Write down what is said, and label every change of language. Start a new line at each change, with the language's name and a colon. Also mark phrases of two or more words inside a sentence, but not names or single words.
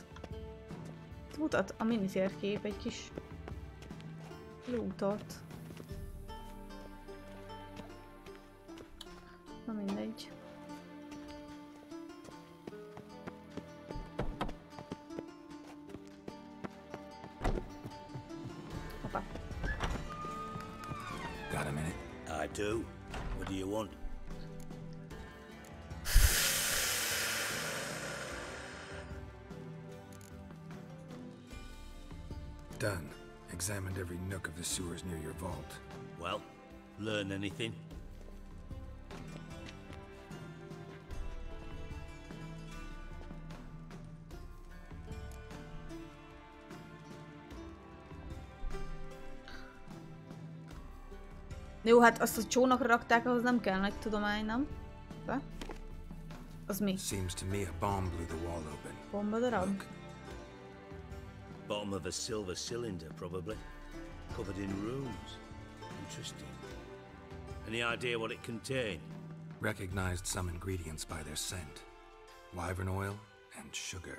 Hungarian: Itt mutat a minitérkép egy kis lootot. Na mindegy. Hoppá.
English: Got a minute? I do. What do you want? Done. Examined every nook of the sewers near your vault. Well, learn anything?
Hungarian: Jó, hát azt a csónakra rakták, ahhoz nem kell nagy tudomány, nem? De? Az mi?
English: Seems to me a bomb blew the wall open.
Hungarian: Bombadarab?
English: Bottom of a silver cylinder, probably. Covered in runes. Interesting. Any idea what it contained? Recognized some ingredients by their scent. Wyvern oil and sugar.